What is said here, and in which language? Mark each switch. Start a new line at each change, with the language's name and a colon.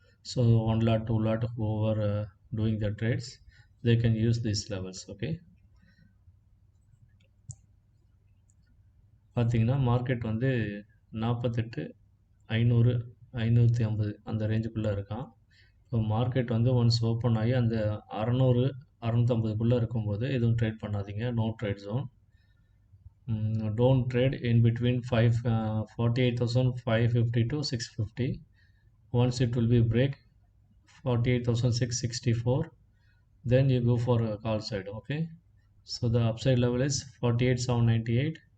English: So 1 lot, 2 lot, whoever doing the trades, they can use these levels. Okay.
Tamil: பார்த்தீங்கன்னா market வந்து 48,500, 550 அந்த ரேஞ்சுக்குள்ளே இருக்கான். இப்போ மார்க்கெட் வந்து ஒன்ஸ் ஓப்பன் ஆகி அந்த 600, 650குள்ளே இருக்கும்போது எதுவும் ட்ரேட் பண்ணாதீங்க.
English: No trade zone. Don't trade in between 48,550 to 650. Once it will be break 48,664, then you go for a call side. Okay, so the upside level is 48,798.